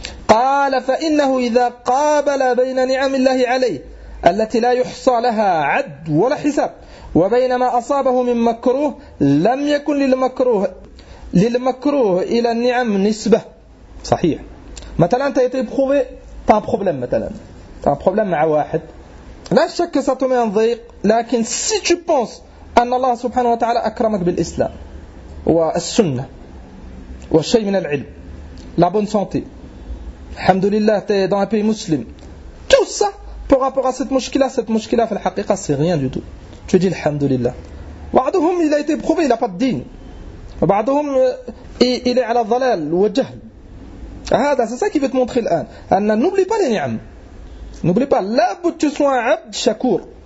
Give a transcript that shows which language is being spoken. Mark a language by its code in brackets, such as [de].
[ar] قال فإنه إذا قابل بين نعم الله عليه التي لا يحصى لها عد ولا حساب وبين ما أصابه من مكروه لم يكن للمكروه إلى النعم نسبة. صحيح. [fr] مثلا t'a été éprouvé, t'as un problème مثلا. T'as un problème [ar] مع واحد. لا شك [fr] que ça te met en ضيق. [ar] لكن [fr] si tu penses [ar] أن الله سبحانه وتعالى أكرمك بالإسلام والسنة والشيء من العلم [fr] la bonne santé [ar] الحمد لله [fr] t'es dans un pays مسلم tout ça pour rapport à cette mushkila في الحقيقة c'est rien du tout tu dis [ar] الحمد لله بعضهم إذا [fr] été éprouvé il n'a pas de دين [ar] بعضهم [fr] il est [ar] على الضلال والجهل هذا [fr] c'est ça qui veut te montrer [ar] الآن أن [fr] n'oublie pas les ni'am n'oublie pas [ar] لابد [fr] tu sois [ar] عبد شكور